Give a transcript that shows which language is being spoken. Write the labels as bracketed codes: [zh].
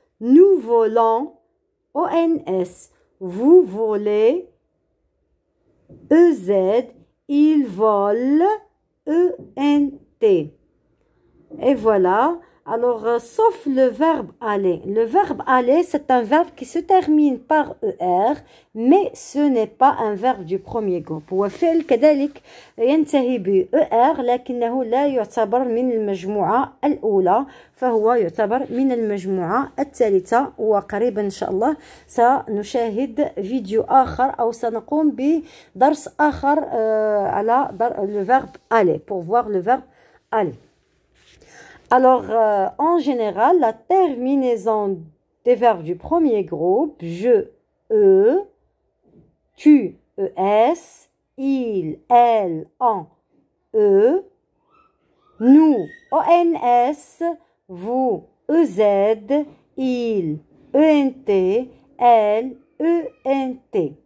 [fr] Nous volons, ONS. Vous volez, EZ. Il vole, ENT. Et voilà. Alors, sauf le verbe aller. Le verbe aller, c'est un verbe qui se termine par ER, mais ce n'est pas un verbe du premier groupe. [ar] هو فعل كذلك ينتهي ب ER لكنه لا يعتبر من المجموعة الأولى، فهو يعتبر من المجموعة الثالثة. وقريبا إن شاء الله سنشاهد فيديو آخر أو سنقوم بدرس آخر على [fr] le verbe aller pour voir le verbe aller. Alors, en général, la terminaison des verbes du premier groupe, je, E, tu, ES, il, elle, en, E, nous, ONS, vous, EZ, il, ENT, elle, ENT.